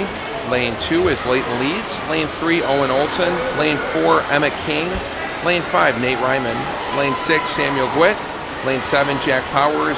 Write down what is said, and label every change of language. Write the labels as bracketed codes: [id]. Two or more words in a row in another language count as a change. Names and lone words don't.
[en] Lane 2 is Leighton Leeds. Lane 3, Owen Olson. Lane 4, Emmett King. Lane 5, Nate Ryman. Lane 6, Samuel Gwitt. Lane 7, Jack Powers.